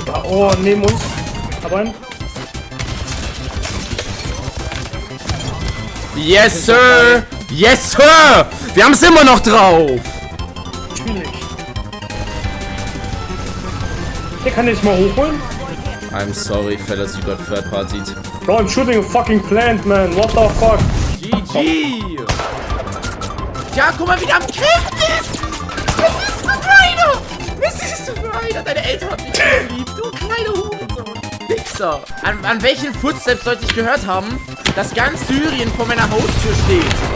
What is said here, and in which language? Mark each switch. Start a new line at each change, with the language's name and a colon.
German: Oh, neben uns. Hab einen.
English: Yes, Sir! Yes, Sir!
German: Wir haben es immer noch drauf! schwierig. Der kann nicht mal hochholen?
English: I'm sorry, fellas, you got third partied. Bro, I'm shooting a fucking plant, man. What the fuck? GG!
German: Ja, guck mal, wie der am Kämpfen ist! Was ist das für einer? Was ist das für einer? Deine Eltern haben dich geliebt, du kleiner Hurensohn. Wichser! An welchen Footsteps sollte ich gehört haben, dass ganz Syrien vor meiner Haustür steht?